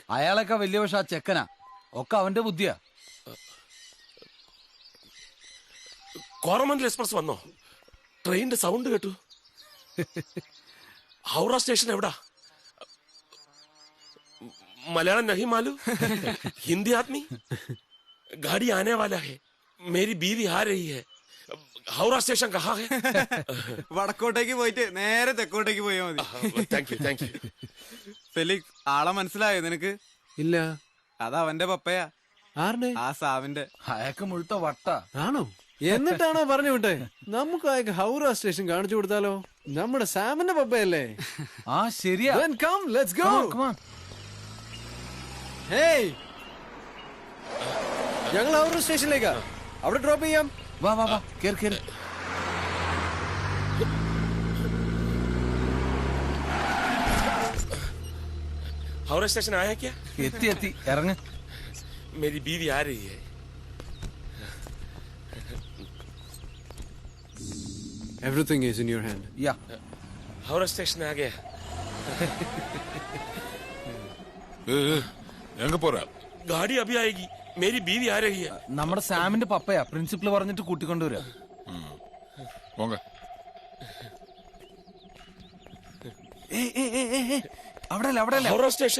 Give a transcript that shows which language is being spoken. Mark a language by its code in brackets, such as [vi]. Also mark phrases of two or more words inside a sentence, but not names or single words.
[ml] അയാളൊക്കെ വലിയ പക്ഷെ ആ ചെക്കനാ, ഒക്കെ അവന്റെ ബുദ്ധിയാ. കോറമന്റൽ എക്സ്പ്രസ് വന്നോ? ട്രെയിനിന്റെ സൗണ്ട് കേട്ടു. ഹൗറ സ്റ്റേഷൻ എവിടാ? [hi] मलयालम नहीं मालूम, हिंदी आदमी, गाड़ी आने वाला है, मेरी बीवी आ रही है, हावड़ा स्टेशन कहाँ है? [ml] വടക്കോട്ടേക്ക് പോയിട്ട് നേരെ തെക്കോട്ടേക്ക് പോയാ മതി. [en] thank you thank you. [ml] ഫെലിക്സ്, ആളെ മനസ്സിലായോ നിനക്ക്? ഇല്ല. അതാ അവന്റെ പപ്പയാ. ആരുടെ? ആ സാവിന്റെ. അയാൾക്ക് മുഴുത്ത വട്ട ആണോ? എന്നിട്ടാണോ പറഞ്ഞു വിട്ടെ? നമുക്ക് അയാൾക്ക് ഹൗറ സ്റ്റേഷൻ കാണിച്ചു കൊടുത്താലോ? നമ്മുടെ സാമിന്റെ പപ്പയല്ലേ? ആ ശരിയാ. [en] Come, let's go. Come on. [ml] Hey, ഞങ്ങൾ ഹൗറ സ്റ്റേഷനിലേക്കാ. അവിടെ ഡ്രോപ്പ് ചെയ്യാം. വാ വാ വാ, കേറ് കേറ്. [hi] हावड़ा स्टेशन आया क्या? [ml] എത്തി എത്തി, ഇറങ്ങ്. [hi] मेरी बीवी आ रही है. [en] Everything is in your hand. Yeah. [hi] हौरा स्टेशन आ गया. [ta] எங்க போறா? [hi] गाड़ी अभी आएगी. मेरी बीवी आ रही है. [ml] നമ്മുടെ സാമിന്റെ പപ്പയാ, പ്രിൻസിപ്പൽ പറഞ്ഞിട്ട് കൂട്ടിക്കൊണ്ടുവരാ. [ta] போங்க. [ml] അവിടെ അല്ല, അവിടെ അല്ല. ഹൗറ സ്റ്റേഷൻ.